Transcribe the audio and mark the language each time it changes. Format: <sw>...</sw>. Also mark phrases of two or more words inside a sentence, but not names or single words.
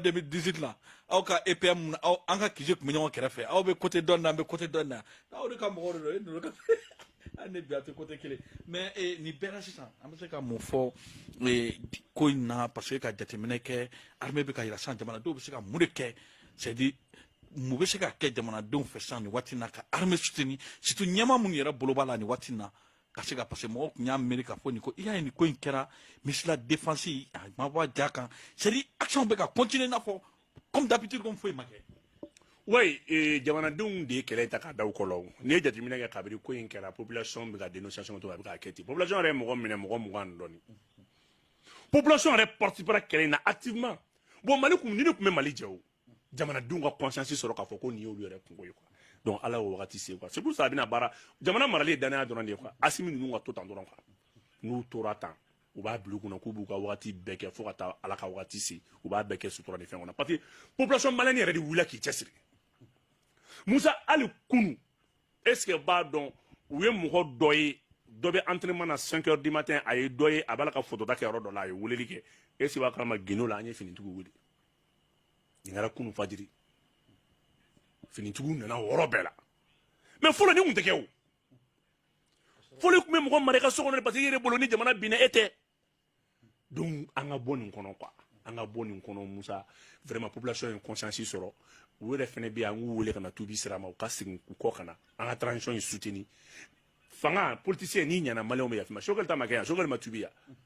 <bm>2018 la aw ka EPM an ka kisi tun bɛ ɲɔgɔn kɛrɛfɛ aw bɛ côté dɔ na an bɛ côté dɔ na aw de ka mɔgɔ don e ninnu ka an ne bi a tɛ côté kelen mais nin bɛɛ la sisan an bɛ se ka mun fɔ ko in na</bm> <fr>parce que</fr> <bm>ka jateminɛ kɛ armée bɛ ka yira sisan jamanadenw bɛ se ka mun de kɛ</bm> <fr>c'est à dire</fr> <bm>mun bɛ se ka kɛ jamanadenw fɛ sisan nin waati in na ka</bm> <fr>armée soutenir surtout</fr> <bm>ɲɛmaa minnu yɛrɛ bolo b'a la nin waati in na ka se ka</bm> <fr>parce que</fr> <bm>mɔgɔw tun y'a miiri k'a fɔ nin ko i y'a ye nin ko in kɛra</bm> <fr>ministre de la défense</fr> <bm>a ma bɔ a ja kan</bm> <fr>c'est à dire action</fr> <bm>bɛ ka continuer i n'a fɔ</bm> <fr>comme d'habitude comme</fr> <bm>foyi ma kɛ oui jamanadenw de ye kɛlɛ ta k'a da u kɔrɔ n'i ye jateminɛ kɛ kabini ko in kɛra population bɛ ka dénonciation to a bɛ k'a kɛ ten population yɛrɛ ye mɔgɔ minɛ mɔgɔ 20 ni dɔɔnin population yɛrɛ participera kɛlɛ in na</bm> <fr>activement bon</fr> <bm>Mali kun ni ne tun bɛ Mali jɛ o jamanadenw ka conscience sɔrɔ k'a fɔ ko nin y'olu yɛrɛ kungo ye</bm> <fr>quoi donc</fr> <bm>Ala y'o wagati se</bm> <fr>quoi c'est pour ça</fr> <bm>a bɛna baara jamana marali ye danaya dɔrɔn de ye quoi Asimi ninnu ka to tan dɔrɔn quoi n'u tora tan u b'a bila u kunna k'u b'u ka wagati bɛɛ kɛ fo ka taa Ala ka wagati se u b'a bɛɛ kɛ sutura ni fɛn kɔnɔ</bm> <fr>parce que population malienne</fr> <bm>yɛrɛ de wulila k'i cɛsiri Musa hali kunu</bm> <fr>est ce que</fr> <bm>b'a dɔn u ye mɔgɔ dɔ ye dɔ bɛ entraînement na</bm> <fr>5 heures du matin</fr> <bm>a ye dɔ ye a b'a la ka photota kɛ yɔrɔ dɔ la a ye weleli kɛ</bm> <fr>est ce que</fr> <bm>b'a kalama Guinée la an ye finitigiw wele nin kɛra kunu fajiri finitigiw nana o yɔrɔ bɛɛ la mais fɔlɔ ni kun tɛ kɛ o fɔlɔ tun bɛ mɔgɔ mara i ka so kɔnɔ</bm> <fr>parce que</fr> <bm>i yɛrɛ bolo ni jamana binna e tɛ donc an ka bɔ nin kɔnɔ quoi an ka bɔ nin kɔnɔ Musa</bm> <fr>vraiment population</fr> <bm>ye conscience sɔrɔ u yɛrɛ fɛnɛ bɛ yan an k'u wele ka na tubi sira ma u ka segin u kɔ ka na an ka transition in soutenir fanga politicien n'i ɲana maliyɛnw bɛ yafa ma Choguel ta ma kɛ yan Choguel ma tubi yan</bm>